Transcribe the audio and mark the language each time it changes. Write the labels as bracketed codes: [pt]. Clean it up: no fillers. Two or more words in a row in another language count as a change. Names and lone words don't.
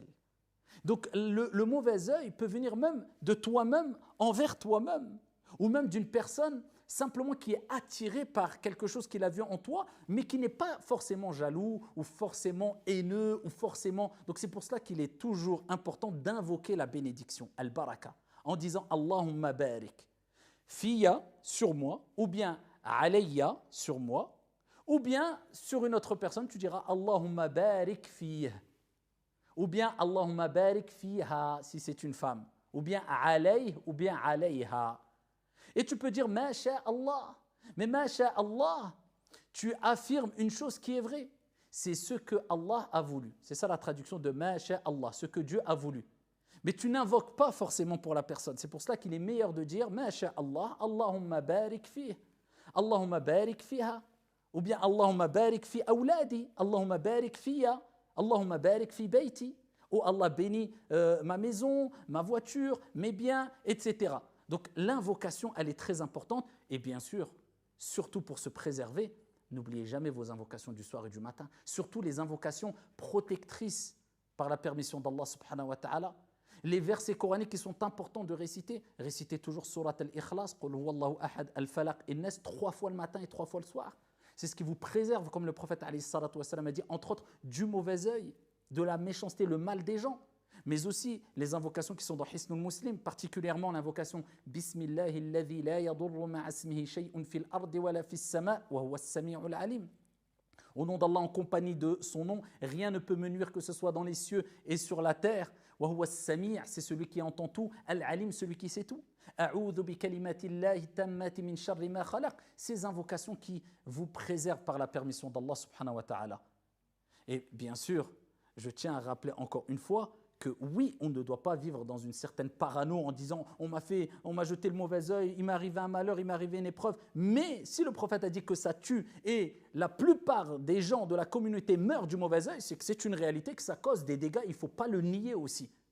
[fr] Donc le mauvais œil peut venir même de toi-même envers toi-même, ou même d'une personne simplement qui est attirée par quelque chose qu'il a vu en toi, mais qui n'est pas forcément jaloux, ou forcément haineux, ou forcément... Donc c'est pour cela qu'il est toujours important d'invoquer la bénédiction, al-baraka, en disant « [ar] اللهم بارك [fr] » fiya, sur moi, ou bien « alayya » sur moi, ou bien sur une autre personne, tu diras « [ar] اللهم بارك فيه [fr] » ou bien [ar] اللهم بارك فيها [fr] si c'est une femme, ou bien alayh ou bien alayha. Et tu peux dire [ar] ما شاء الله, mais ما شاء الله, [fr] tu affirmes une chose qui est vraie, c'est ce que Allah a voulu. C'est ça la traduction de [ar] ما شاء الله, [fr] ce que Dieu a voulu. Mais tu n'invoques pas forcément pour la personne. C'est pour cela qu'il est meilleur de dire [ar] ما شاء الله، اللهم بارك فيها، اللهم بارك فيها, [fr] ou bien [ar] اللهم بارك في أولادي، اللهم بارك فيّ. اللهم بارك في بيتي. [fr] Oh Allah bénit ma maison, ma voiture, mes biens, etc. Donc l'invocation, elle est très importante. Et bien sûr, surtout pour se préserver, n'oubliez jamais vos invocations du soir et du matin. Surtout les invocations protectrices par la permission d'Allah [ar] سبحانه وتعالى. [fr] Les versets coraniques qui sont importants de réciter. Récitez toujours surat al-Ikhlas, [ar] قل هو الله أحد, [fr] al-Falaq, in-Nas, 3 fois le matin et 3 fois le soir. C'est ce qui vous préserve, comme le prophète [ar] عليه الصلاة والسلام [fr] a dit, entre autres, du mauvais œil, de la méchanceté, le mal des gens. Mais aussi les invocations qui sont dans Hisnul Muslim, particulièrement l'invocation [ar] بسم الله الذي لا يضر مع اسمه شيء في الأرض ولا في السماء وهو السميع العليم. [fr] Au nom d'Allah, en compagnie de son nom, rien ne peut me nuire que ce soit dans les cieux et sur la terre. [ar] وهو السميع', [fr] c'est celui qui entend tout, al-alim, celui qui sait tout. [ar] أعوذ بكلمات الله التامات من شر ما خلق. [fr] Ces invocations qui vous préservent par la permission d'Allah [ar] سبحانه وتعالى. [fr] Et bien sûr, je tiens à rappeler encore une fois que oui, on ne doit pas vivre dans une certaine parano en disant on m'a jeté le mauvais œil, il m'est arrivé un malheur, il m'est arrivé une épreuve. Mais si le prophète a dit que ça tue et la plupart des gens de la communauté meurent du mauvais œil, c'est que c'est une réalité, que ça cause des dégâts, il ne faut pas le nier aussi.